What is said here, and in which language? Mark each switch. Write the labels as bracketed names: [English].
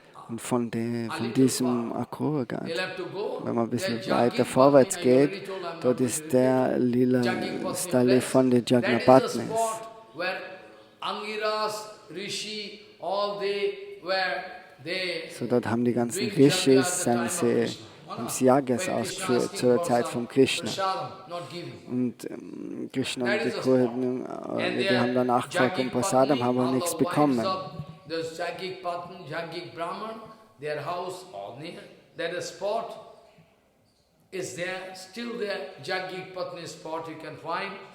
[German] Und von diesem Akrura Ghat, [English] You'll have to go. [German] wenn man ein bisschen weiter vorwärts geht, dort ist der lila Stali von den Jagnapatnis. [English] Where Angiras, Rishi, all they were they. [German] So dort haben die ganzen Rishis, sind sie haben sie Yagas ausgeführt zur Zeit von Krishna. Und Krishna und die Kurden, die haben danach gefragt um Prasadam, haben aber nichts bekommen. [English] Those Jagik Patan, Jagik Brahman, their house all near, that a spot is there, still there, Jagik Patni spot you can find.